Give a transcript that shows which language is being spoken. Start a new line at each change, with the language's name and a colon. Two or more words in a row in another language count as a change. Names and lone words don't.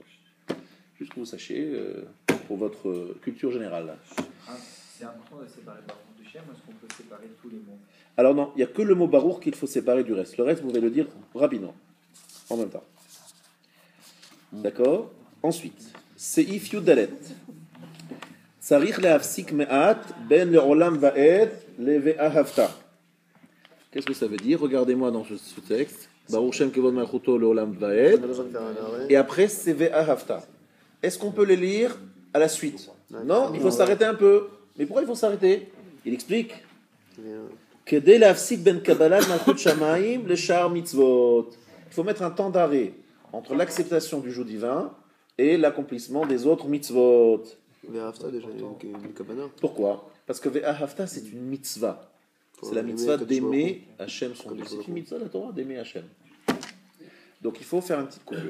French: Juste que vous sachiez, pour votre culture générale. C'est important de séparer Baruch de Shem, ou est-ce qu'on peut séparer tous les mots? Alors non, il n'y a que le mot Baruch qu'il faut séparer du reste. Le reste, vous pouvez le dire rapidement, en même temps. D'accord. Ensuite,
Hebrew: סעיף יד. צריך להפסיק מעט בין לעולם ועד לואהבת.
French: Qu'est-ce que ça veut dire? Regardez-moi dans ce texte.
Hebrew: ברוך שם כבוד מלכותו לעולם ועד.
French: Et après, c'est ve'ahavta. Est-ce qu'on peut les lire à la suite? Non, il faut s'arrêter un peu. Mais pourquoi il faut s'arrêter? Il explique.
Hebrew: כדי להפסיק בין קבלת מלכות שמים לשאר מצוות.
French: Il faut mettre un temps d'arrêt entre l'acceptation du joug divin et l'accomplissement des autres mitzvot. Ve'ahavta, déjà, il y a une kabbalah. Pourquoi? Parce que Ve'ahavta, c'est une mitzvah. C'est la mitzvah d'aimer Hachem son Dieu. C'est une mitzvah de la Torah d'aimer Hachem. Donc il faut faire une petite coupure.